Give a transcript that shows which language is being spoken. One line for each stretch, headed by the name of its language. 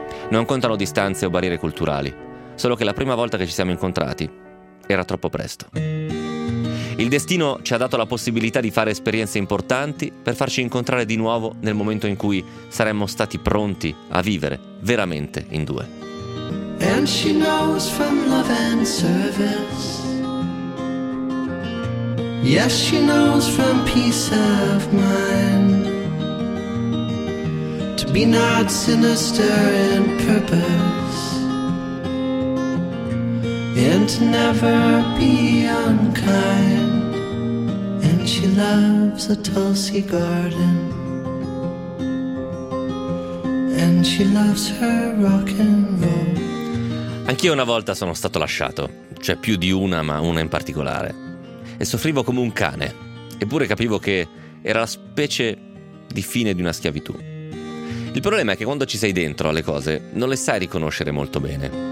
Italian: Non contano distanze o barriere culturali, solo che la prima volta che ci siamo incontrati era troppo presto. Il destino ci ha dato la possibilità di fare esperienze importanti per farci incontrare di nuovo nel momento in cui saremmo stati pronti a vivere veramente in due.
English: And she knows from love and service. Yes, she knows from peace of mind. To be not sinister in purpose. And to never be unkind. And she loves a Tulsi garden. And she loves her rock and roll.
Italian: Anch'io una volta sono stato lasciato, cioè più di una, ma una in particolare. E soffrivo come un cane, eppure capivo che era la specie di fine di una schiavitù. Il problema è che quando ci sei dentro alle cose, non le sai riconoscere molto bene.